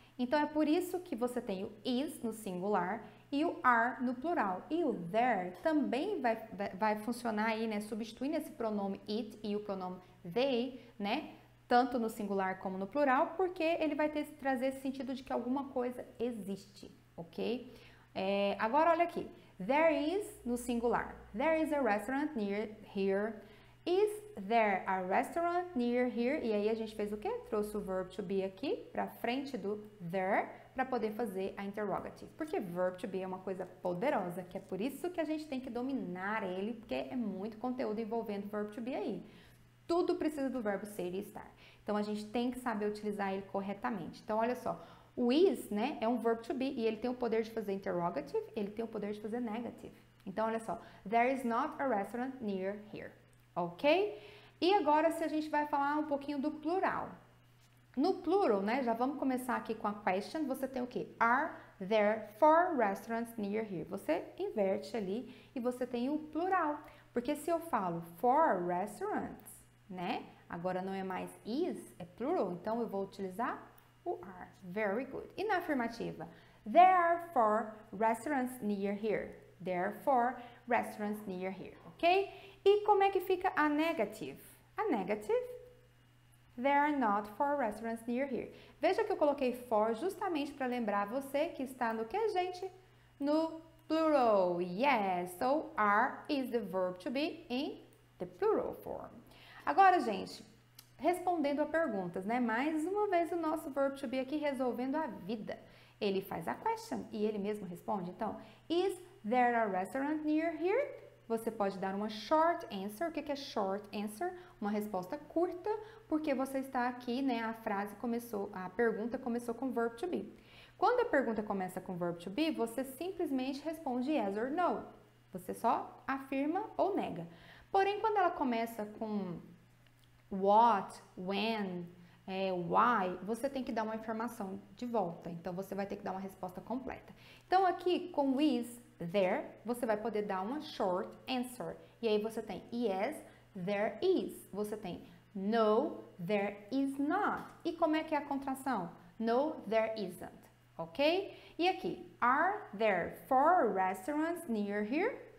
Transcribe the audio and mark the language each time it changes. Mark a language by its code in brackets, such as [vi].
[pt] Então, é por isso que você tem o is no singular e o are no plural. E o there também vai funcionar aí, substituindo esse pronome it e o pronome they, tanto no singular como no plural, porque ele vai trazer esse sentido de que alguma coisa existe, ok? Agora, olha aqui. There is no singular. [en] There is a restaurant near here. Is there a restaurant near here? [pt] E aí a gente fez o quê? Trouxe o verb to be aqui para frente do there para poder fazer a interrogative. Porque verb to be é uma coisa poderosa, que é por isso que a gente tem que dominar ele, porque é muito conteúdo envolvendo verb to be aí. Tudo precisa do verbo ser e estar. Então, a gente tem que saber utilizar ele corretamente. Então, olha só. O is, é um verb to be e ele tem o poder de fazer interrogative, ele tem o poder de fazer negative. Então, olha só. [en] There is not a restaurant near here. Ok? [pt] E agora, se a gente vai falar um pouquinho do plural. No plural, já vamos começar aqui com a question. Você tem o quê? Are [en] there are 4 restaurants near here. [pt] Você inverte ali e você tem o plural. Porque se eu falo 4 restaurants, né? Agora não é mais is, é plural. Então eu vou utilizar o are. [en] Very good. [pt] E na afirmativa? [en] There are 4 restaurants near here. There are 4 restaurants near here, ok? [pt] E como é que fica a negative? [en] A negative, there are not 4 restaurants near here. [pt] Veja que eu coloquei for justamente para lembrar você que está no que, gente? No plural. [en] Yes, so are is the verb to be in the plural form. [pt] Agora, gente, respondendo a perguntas, né? Mais uma vez o nosso verb to be aqui resolvendo a vida. Ele faz a question e ele mesmo responde. [en] Então, is there a restaurant near here? [pt] Você pode dar uma short answer. O que é short answer? Uma resposta curta, porque você está aqui, né? A pergunta começou com verb to be. Quando a pergunta começa com verb to be, você simplesmente responde [en] yes or no. [pt] Você só afirma ou nega. Porém, quando ela começa com what, when, why, você tem que dar uma informação de volta. Então, você vai ter que dar uma resposta completa. Então, aqui com is, there, você vai poder dar uma short answer. E aí você tem [en] yes, there is. [pt] Você tem [en] no, there is not. [pt] E como é que é a contração? [en] No, there isn't. Ok? E aqui, are there 4 restaurants near here?